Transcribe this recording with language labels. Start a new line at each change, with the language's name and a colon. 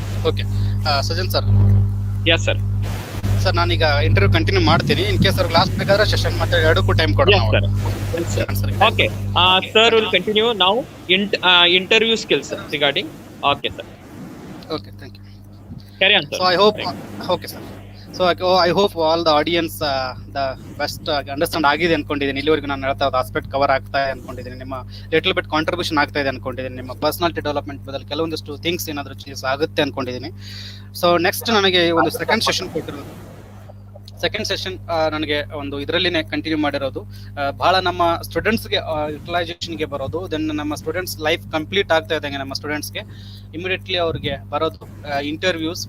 English: Okay Sajan sir. Yes sir.
Kannada: Sir ನಾನೀಗ interview continue ಮಾಡ್ತೀನಿ. In case ಅವ್ರಿಗೆ ಲಾಸ್ಟ್ ಬೇಕಾದ್ರೆ ಸೆಷನ್ ಮತ್ತೆ ಎರಡಕ್ಕೂ ಟೈಮ್ ಕೊಡೋಣ.
English: Okay sir, will continue ನಾವು interview skills regarding. Okay sir. Okay, thank you. Carry on sir. So I hope, okay sir. So I hope all the audience the best
Kannada: understand ಆಗಿದೆ ಅನ್ಕೊಂಡಿದ್ದೀನಿ. ಇಲ್ಲಿವರೆಗೂ ನಾನು ಹೇಳ್ತಾ ಇರೋದು ಆಸ್ಪೆಕ್ಟ್ ಕವರ್ ಆಗ್ತಾ ಇದೆ ಅನ್ಕೊಂಡಿದ್ದೀನಿ. ನಿಮ್ಮ ಲಿಟಲ್ ಬಿಟ್ ಕಾಂಟ್ರಿಬ್ಯೂಷನ್ ಆಗ್ತಾ ಇದೆ ಅನ್ಕೊಂಡಿದ್ದೀನಿ. ನಿಮ್ಮ ಪರ್ಸನಾಲಿಟಿ ಡೆವಲಪ್ಮೆಂಟ್ ಬದಲು ಕೆಲವೊಂದಿಷ್ಟು ಥಿಂಗ್ಸ್ ಏನಾದರೂ ಚೇಂಜ್ ಆಗುತ್ತೆ ಅನ್ಕೊಂಡಿದ್ದೀನಿ. ಸೊ ನೆಕ್ಸ್ಟ್ ನನಗೆ ಒಂದು ಸೆಕೆಂಡ್ ಸೆಷನ್ ಕೊಟ್ಟಿರೋದು. ಸೆಕೆಂಡ್ ಸೆಷನ್ ನನಗೆ ಒಂದು ಇದರಲ್ಲಿನೇ ಕಂಟಿನ್ಯೂ ಮಾಡಿರೋದು. ಬಹಳ ನಮ್ಮ ಸ್ಟೂಡೆಂಟ್ಸ್ಗೆ ಯುಟಿಲೈಸೇಷನ್ಗೆ ಬರೋದು. ದೆನ್ ನಮ್ಮ ಸ್ಟೂಡೆಂಟ್ಸ್ ಲೈಫ್ ಕಂಪ್ಲೀಟ್ ಆಗ್ತಾ ಇದ್ದಂಗೆ ನಮ್ಮ ಸ್ಟೂಡೆಂಟ್ಸ್ಗೆ ಇಮಿಡಿಯೇಟ್ಲಿ ಅವ್ರಿಗೆ ಬರೋದು ಇಂಟರ್ವ್ಯೂಸ್.